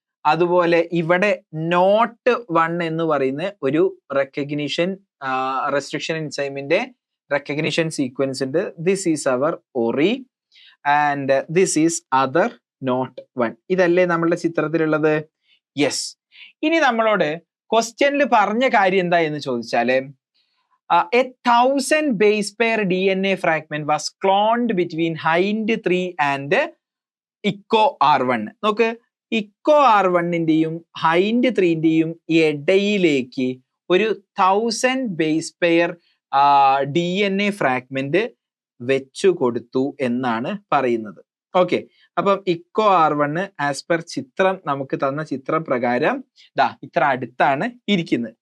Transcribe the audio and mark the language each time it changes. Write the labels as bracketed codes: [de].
[ml] അതുപോലെ ഇവിടെ നോട്ട് 1 എന്ന് പറയുന്ന ഒരു റെസ്ട്രിക്ഷൻ എൻസൈമിന്റെ റെക്കഗ്നിഷൻ സീക്വൻസ് ഉണ്ട്. [en] This is our ori and this is other not 1. [ml] ഇതല്ലേ നമ്മളുടെ ചിത്രത്തിലുള്ളത്? യെസ്. ഇനി നമ്മളോട് ക്വസ്റ്റ്യനിൽ പറഞ്ഞ കാര്യം എന്താ എന്ന് ചോദിച്ചാല്, [en] 1,000 base pair DNA fragment was cloned between hind 3 and echo R1. [ml] നോക്ക്, ഇക്കോ R1ന്റെയും ഹൈൻഡ് 3ന്റെയും ഇടയിലേക്ക് ഒരു 1,000 ബേസ് പെയർ DNA ഫ്രാഗ്മെന്റ് വെച്ചു കൊടുത്തു എന്നാണ് പറയുന്നത്. ഓക്കെ, അപ്പം ഇക്കോ R1 ആസ് പെർ ചിത്രം നമുക്ക് തന്ന ചിത്രം പ്രകാരം ഇത്ര അടുത്താണ് ഇരിക്കുന്നത്.